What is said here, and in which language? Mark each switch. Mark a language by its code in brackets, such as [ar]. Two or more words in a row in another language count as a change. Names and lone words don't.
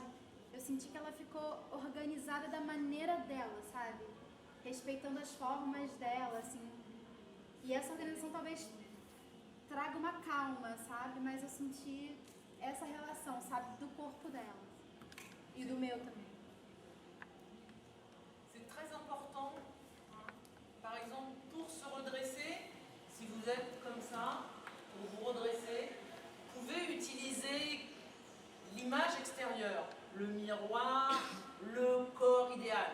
[pt] Eu senti que ela ficou organizada da maneira dela, sabe? Respeitando as formas dela, assim. E essa organização talvez traga uma calma, sabe? Mas eu senti essa relação, sabe? Do corpo dela. E do meu também. [fr] C'est très important. Par exemple, pour se redresser, si vous êtes comme ça, pour vous redresser, vous pouvez utiliser l'image extérieure, le miroir, le corps idéal.